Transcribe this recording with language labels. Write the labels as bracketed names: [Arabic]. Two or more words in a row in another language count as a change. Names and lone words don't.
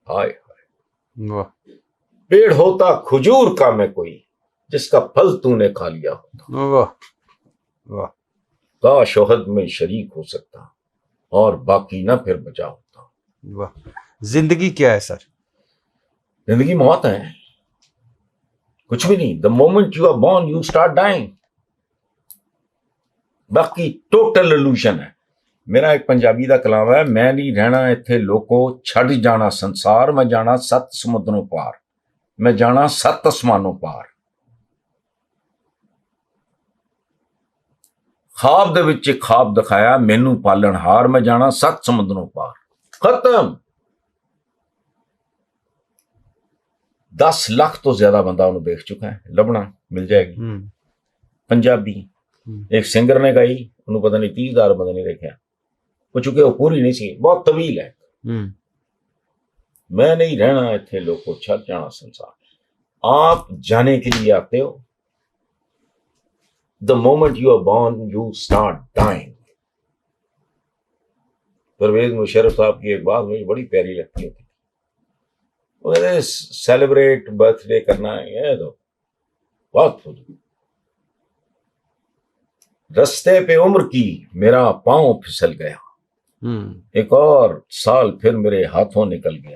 [Urdu] ہائے ہائے پیڑ ہوتا کھجور کا میں کوئی جس کا پھل تو نے کھا لیا ہوتا. کاش احد میں شریک ہو سکتا اور باقی نہ پھر بچا ہوتا. زندگی کیا ہے سر؟ زندگی موت ہے، کچھ بھی نہیں. [English] The moment you are born you start dying. [Urdu] باقی ٹوٹل illusion ہے. [Punjabi] میرا ایک پنجابی دا کلام ہے، میں نہیں رہنا اتھے لوکو چھڑ جانا سنسار، میں جانا 7 سمندروں پار، میں جانا 7 آسمانوں پار. خواب دے وچ خواب دکھایا مینوں پالن ہار، میں جانا 7 سمندروں پار. [Urdu] ختم. 10 لاکھ تو زیادہ بندہ انہوں دیکھ چکا ہے، لبنا مل جائے گی. پنجابی ایک سنگر نے گائی، انہوں پتہ نہیں 30,000 بندے نہیں دیکھا. وہ چونکہ وہ پوری نہیں سی، بہت طویل ہے. [Punjabi] میں نہیں رہنا اتنے لوگ کو چھڑ جانا سنسار. [Urdu] آپ جانے کے لیے آتے ہو. [English] The moment you are born, you start dying. [Urdu] پرویز مشرف صاحب کی ایک بات مجھے بڑی پیاری لگتی تھی. وہ کہتے ہیں [English] celebrate birthday [Urdu] کرنا ہے تو بہت فضول. رستے پہ عمر کی میرا پاؤں پھسل گیا، ایک اور سال پھر میرے ہاتھوں نکل گیا.